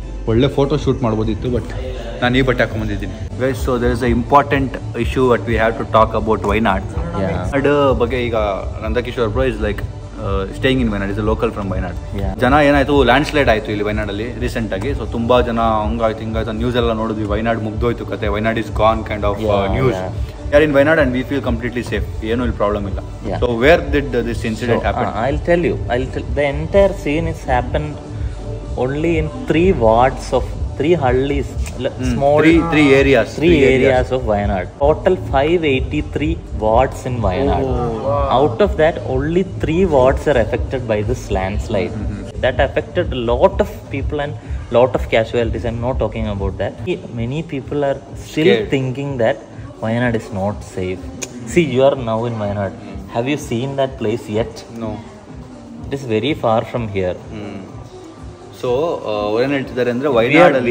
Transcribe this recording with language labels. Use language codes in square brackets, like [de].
[kn] ಒಳ್ಳೆ photo shoot ಮಾಡ್ಬೋದಿತ್ತು, but ನಾನು ಈ ಬಟ್ಟೆ ಹಾಕೊಂಡ್ಬಂದಿದ್ದೀನಿ. Guys, [en] So there is a important issue what we have to talk about Wayanad. [kn] Wayanad ಬಗ್ಗೆ ಈಗ [en] Nandakishore bro is like staying in Wayanad, is a local from Wayanad. [kn] ಜನ ಏನಾಯ್ತು, ಲ್ಯಾಂಡ್ ಸ್ಲೈಡ್ ಆಯಿತು ಇಲ್ಲಿ ವೈನಾಡಲ್ಲಿ ರೀಸೆಂಟ್ ಆಗಿ. ಸೊ ತುಂಬಾ ಜನ ಹಂಗಾಯ್ತು ಹಿಂಗಾಯ್ತು ನ್ಯೂಸ್ ಎಲ್ಲ ನೋಡಿದ್ವಿ. ವೈನಾಡ್ ಮುಗ್ದೋಯ್ತು ಕತೆ, [en] Wayanad is gone kind of news. Are in Wayanad and we feel completely safe. [kn] ಏನು ಇಲ್ಲಿ ಪ್ರಾಬ್ಲಮ್ ಇಲ್ಲ. [en] So where did this incident happen? I'll tell you. The entire scene is happened only in 3 wards of 3 hullis, small three areas. 3 areas of Wayanad. Total 583 wards in Wayanad. Out of that, only 3 wards are affected by this landslide. That affected a lot of people and lot of casualties. I'm not talking about that. Many people are still thinking that Wayanad is not safe. See, you are now in Wayanad. Have you seen that place yet? No. It is very far from here. [kn] So ಏನು ಹೇಳ್ತಿದ್ದಾರೆ ಅಂದ್ರೆ ವೈನಾಡಲ್ಲಿ